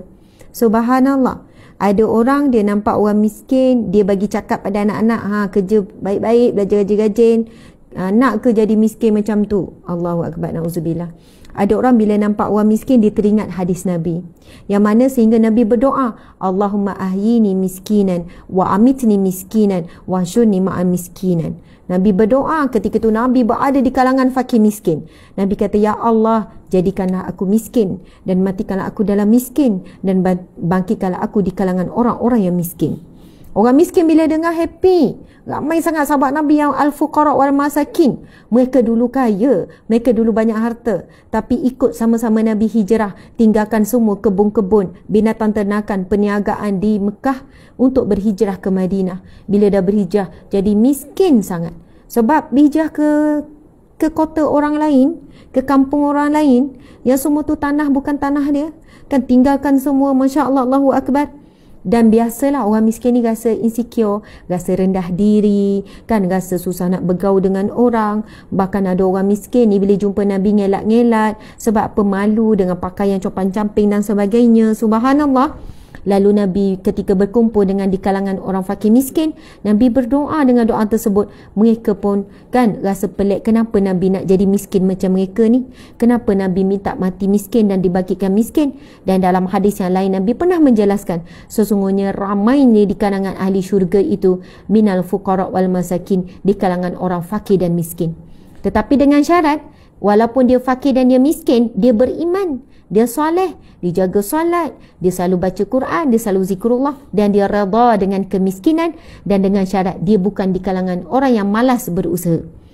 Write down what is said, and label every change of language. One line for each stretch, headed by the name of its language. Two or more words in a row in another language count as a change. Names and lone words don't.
Malay: Subhanallah. Ada orang dia nampak orang miskin, dia bagi cakap pada anak-anak, kerja baik-baik, belajar rajin-rajin. Nak ke jadi miskin macam tu?
Arabic: الله أكبر، نعوذ بالله.
Malay: Ada orang bila nampak orang miskin, dia teringat hadis Nabi, yang mana sehingga Nabi berdoa,
Arabic: اللهم أحيني مسكينا وأمتني مسكينا واحشرني مع مسكينا.
Malay: Nabi berdoa ketika itu Nabi berada di kalangan fakir miskin. Nabi kata, ya Allah, jadikanlah aku miskin dan matikanlah aku dalam miskin dan bangkitkanlah aku di kalangan orang-orang yang miskin. Orang miskin bila dengar happy. Ramai sangat sahabat Nabi yang
Arabic: الفقراء والمساكين.
Malay: Mereka dulu kaya, mereka dulu banyak harta, tapi ikut sama-sama Nabi hijrah, tinggalkan semua kebun-kebun, binatang ternakan, perniagaan di Mekah untuk berhijrah ke Madinah. Bila dah berhijrah, jadi miskin sangat. Sebab berhijrah ke kota orang lain, ke kampung orang lain, yang semua tu tanah bukan tanah dia. Kan tinggalkan semua,
Arabic: ما شاء الله، الله أكبر.
Malay: Dan biasalah orang miskin ni rasa insecure, rasa rendah diri, kan, rasa susah nak bergaul dengan orang. Bahkan ada orang miskin ni bila jumpa Nabi ngelak-ngelak sebab pemalu dengan pakaian compang-camping dan sebagainya. Subhanallah. Lalu Nabi ketika berkumpul dengan di kalangan orang fakir miskin, Nabi berdoa dengan doa tersebut. Mereka pun kan rasa pelik, kenapa Nabi nak jadi miskin macam mereka ni? Kenapa Nabi minta mati miskin dan dibangkitkan miskin? Dan dalam hadis yang lain Nabi pernah menjelaskan, sesungguhnya ramainya di kalangan ahli syurga itu
Arabic: من الفقراء والمساكين,
Malay: di kalangan orang fakir dan miskin. Tetapi dengan syarat, walaupun dia fakir dan dia miskin, dia beriman, dia soleh, dia jaga solat, dia selalu baca Quran, dia selalu zikrullah, dan dia redha dengan kemiskinan, dan dengan syarat dia bukan di kalangan orang yang malas berusaha.